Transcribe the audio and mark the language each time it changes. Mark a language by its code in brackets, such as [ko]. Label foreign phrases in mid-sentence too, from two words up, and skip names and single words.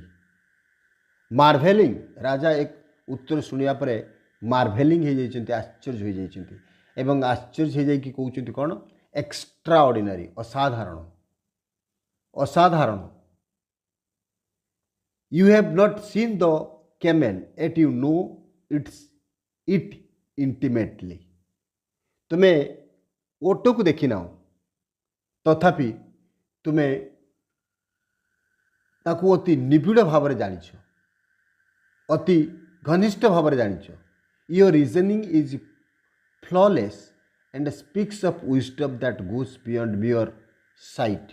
[or] ମାର୍ଭେଲିଂ, ରାଜା ଏକ ଉତ୍ତର ଶୁଣିବା ପରେ ମାର୍ଭେଲିଂ ହେଇଯାଇଛନ୍ତି, ଆଶ୍ଚର୍ଯ୍ୟ ହୋଇଯାଇଛନ୍ତି। ଏବଂ ଆଶ୍ଚର୍ଯ୍ୟ ହୋଇଯାଇକି କହୁଛନ୍ତି କ'ଣ? ଏକ୍ସଟ୍ରା ଅର୍ଡ଼ିନାରୀ, ଅସାଧାରଣ, ଅସାଧାରଣ। [en] you have not seen the camel, yet you know it intimately. [or] ତୁମେ ଓଟକୁ ଦେଖିନାହ, ତଥାପି ତୁମେ ତାକୁ ଅତି ନିବିଡ଼ ଭାବରେ ଜାଣିଛ। ଅତି ଘନିଷ୍ଠ ଭାବରେ ଜାଣିଛ। [en] your reasoning is flawless and speaks of wisdom that goes beyond mere sight.